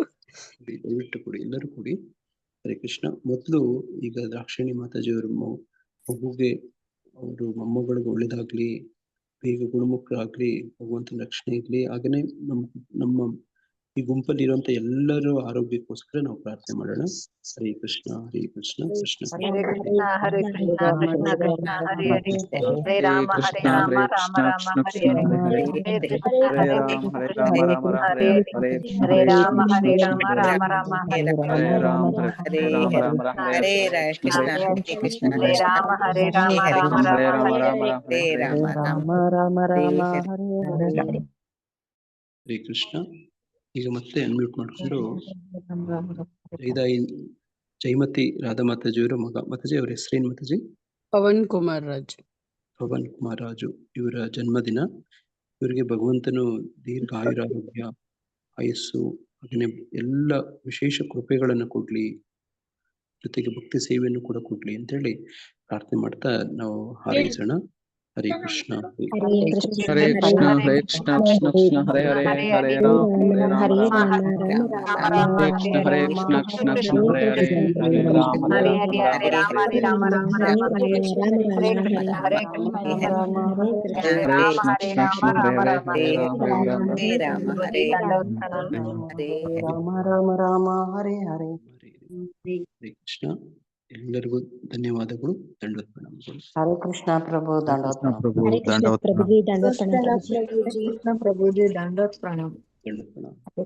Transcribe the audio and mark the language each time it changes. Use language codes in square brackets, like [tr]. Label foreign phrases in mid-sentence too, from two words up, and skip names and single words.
[kn] ದಯವಿಟ್ಟು ಕೊಡಿ, ಎಲ್ಲರೂ ಕೊಡಿ. ಹರೇ ಕೃಷ್ಣ. ಮೊದ್ಲು ಈಗ ದ್ರಾಕ್ಷಿಣಿ ಮಾತಾಜಿ ಅವ್ರ ಮಗುಗೆ, ಅವರು ಮೊಮ್ಮಗಳಿಗೆ ಒಳ್ಳೇದಾಗ್ಲಿ, ಬೇಗ ಗುಣಮುಖರಾಗ್ಲಿ, ಭಗವಂತನ ರಕ್ಷಣೆ ಇರ್ಲಿ. ಹಾಗೇನೆ ನಮ್ಮ ಈ ಗುಂಪಲ್ಲಿ ಇರುವಂತ ಎಲ್ಲರೂ ಆರೋಗ್ಯಕ್ಕೋಸ್ಕರ ನಾವು ಪ್ರಾರ್ಥನೆ ಮಾಡೋಣ. [sa] ಹರೇ ಕೃಷ್ಣ ಕೃಷ್ಣ ಕೃಷ್ಣ ಹರೇ ಕೃಷ್ಣ ಹರೇ ಕೃಷ್ಣ ಕೃಷ್ಣ ಕೃಷ್ಣ ಹರೇ ಹರೇ, ಹರೇ ರಾಮ ರಾಮ ರಾಮ ಹರೇ ಹರೇ, ಹರೇ ಕೃಷ್ಣ ಹರೇ ಕೃಷ್ಣ ಕೃಷ್ಣ ಹರೇ ಹರೇ, ಹರೇ ರಾಮ ರಾಮ ರಾಮ ಹರೇ ಹರೇ, ಹರೇ ಕೃಷ್ಣ ಹರೇ ಕೃಷ್ಣ, ಹರೇ ರಾಮ ರಾಮ ರಾಮ ಹರೇ ಹರೇ, ರಾಮ ರಾಮ ರಾಮ ಹರೇ ಹರೇ. [kn] ಹರೇ ಕೃಷ್ಣ. ಈಗ ಮತ್ತೆ ಅನ್ಮ್ಯೂಟ್ ಮಾಡ್ಕೊಂಡು ಜೈಮತಿ ರಾಧಾ ಮಾತಾಜಿಯವರ ಮಗ. ಮಾತಾಜಿ ಅವ್ರ ಹೆಸರೇನು ಮಾತಾಜಿ? ಪವನ್ ಕುಮಾರ್ ರಾಜು. ಪವನ್ ಕುಮಾರ್ ರಾಜು ಇವರ ಜನ್ಮದಿನ. ಇವರಿಗೆ ಭಗವಂತನು ದೀರ್ಘ ಆಯುರಾರೋಗ್ಯ, ಆಯಸ್ಸು, ಹಾಗೆ ಎಲ್ಲ ವಿಶೇಷ ಕೃಪೆಗಳನ್ನು ಕೊಡ್ಲಿ, ಜೊತೆಗೆ ಭಕ್ತಿ ಸೇವೆಯನ್ನು ಕೂಡ ಕೊಡ್ಲಿ ಅಂತೇಳಿ ಪ್ರಾರ್ಥನೆ ಮಾಡ್ತಾ ನಾವು ಹಾರೈಸೋಣ. ಹರೇ ಕೃಷ್ಣ [sa] ಹರೇ ಕೃಷ್ಣ ಹರೇ ಕೃಷ್ಣ ಕೃಷ್ಣ ಕೃಷ್ಣ ಹರೇ ಹರೇ, ಹರೇ ರಾಮ ರಾಮ ಹರೇ ಕೃಷ್ಣ ಹರೇ ಕೃಷ್ಣ ಕೃಷ್ಣ ಕೃಷ್ಣ ಹರೇ ಹರೇ, ಹರೇ ರಾಮ ಹರೇ ಹರೇ, ಹರೇ ರಾಮ ರಾಮ ಹರೇ ಕೃಷ್ಣ ಹರೇ ಕೃಷ್ಣ, ಹರೇ ಕೃಷ್ಣ ಹರೇ ರಾಮ ಹರೇ ರಾಮ ರಾಮ ರಾಮ ಹರೇ ರಾಮ ಹರೇ ರಾಮ ರಾಮ ರಾಮ ಹರೇ ಹರೇ. [kn] ಹರೇ ಕೃಷ್ಣ. ಎಲ್ಲರಿಗೂ ಧನ್ಯವಾದಗಳು, ದಂಡವತ್ ಪ್ರಣಾಮಗಳು. ಹರೇ ಕೃಷ್ಣ ಪ್ರಭು, ದಂಡವತ್ ಪ್ರಭು, ಹರೇ ಕೃಷ್ಣ ದಂಡವತ್ ಪ್ರಭುಜಿ, ದಂಡವತ್ ಪ್ರಣಾಮ ಪ್ರಭುಜಿ. ಕೃಷ್ಣ ಪ್ರಭುಜಿ, ದಂಡವತ್ ಪ್ರಣಾಮ. ದಂಡವತ್ ಪ್ರಣಾಮ.